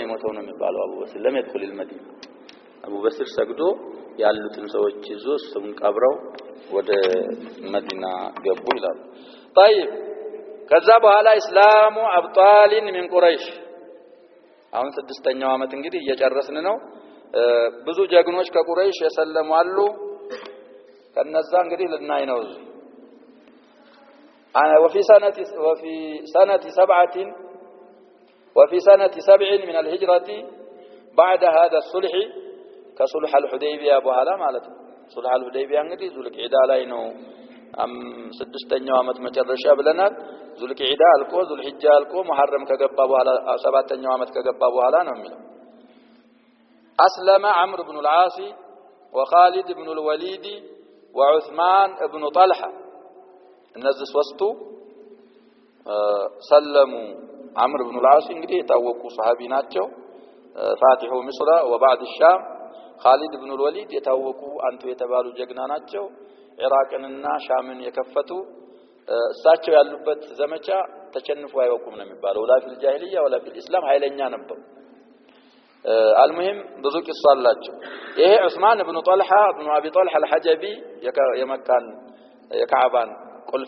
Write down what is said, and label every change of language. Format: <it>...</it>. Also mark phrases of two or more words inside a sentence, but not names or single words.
<am>የሞተው ነው የሚባለው አቡ በሲር</am> <ar>لمدخل المدينه</ar> <am>አቡ በሲር ሰግዶ ያሉትን ሰዎች ይዞ እሱን ቀብረው ወደ መዲና ገቡ ይላል طيب ከዛ በኋላ</am> <ar>إسلام أبطال من قريش</ar> <am>አሁን ስድስተኛው አመት እንግዲህ እየጨረስን ነው ብዙ ጀግኖች ከቁረይሽ የሰለሙ አሉ ከነዛ እንግዲህ ልናይ ነው</am> <ar>وفي سنة 7 من الهجرة بعد هذا الصلح كصلح الحديبية بوهلا مالته صلح الحديبية</ar> <am>እንግዲህ ዙልቂዕዳ ላይ ነው 6ኛው ዓመት መጨረሻ ብለናል ዙልቂዕዳ አልቆ ዙልሂጃ አልቆ ሙሐረም ከገባ በኋላ 7ኛው ዓመት ከገባ በኋላ ነው የሚለው</am> <ar>أسلم عمرو بن العاص وخالد بن الوليد وعثمان بن طلحة</ar> <am>እነዚህ ሶስቱ ሰለሙ عمرو بن العاص እንግዲህ የታወቁ ሱሐቢ ናቸው</am> <ar>فاتح مصر وبعد الشام</ar> <am>خالد بن الوليد የታወቁ አንቱ የተባሉ ጀግና ናቸው ኢራቅንና ሻምን የከፈቱ እሳቸው ያሉበት ዘመቻ ተቸንፎ አይወቁም ነው የሚባለው</am> <ar>ولا في جاهلية ولا في إسلام</ar> <am>ኃይለኛ ነበሩ المهم ብዙ ቂሷ አላቸው ይሄ ዑስማን ኢብኑ ጦልሃ ኢብኑ አቢ ጦልሃ አልሐጀቢ የመካን የካዕባን ቁልፍ</am>